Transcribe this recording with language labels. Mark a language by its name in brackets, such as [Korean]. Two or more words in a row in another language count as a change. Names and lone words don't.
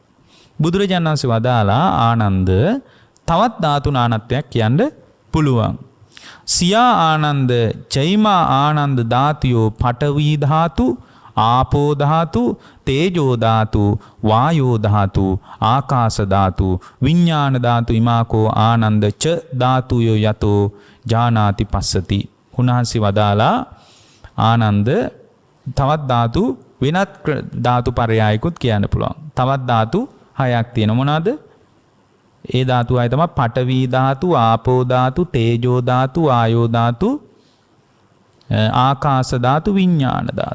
[Sinhala] බුදුරජාණන් වහන්සේ වදාලා ආනන්ද තවත් ධාතු නානත්වයක් කියන්න පුළුවන්. [Pali] සියා ආනන්ද චෛමා ආනන්ද ධාතියෝ පඨවි ධාතු, ආපෝ ධාතු, තේජෝ ධාතු, වායෝ ධාතු, ආකාශ ධාතු, විඥාන ධාතු ඉමාකෝ ආනන්ද ච ධාතුයෝ යතෝ ජානාති පස්සති. [Sinhala] උන්වහන්සේ වදාලා ආනන්ද තවත් ධාතු වෙනත් ධාතු පරයයකුත් කියන්න පුළුවන්. තවත් ධාතු 6ක් තියෙනවා. මොනවාද? ඒ ධාතු 6 තමයි පඨවි ධාතු, ආපෝ ධාතු, තේජෝ ධාතු, වායෝ ධාතු, ආකාශ ධාතු, විඥාන ධාතු.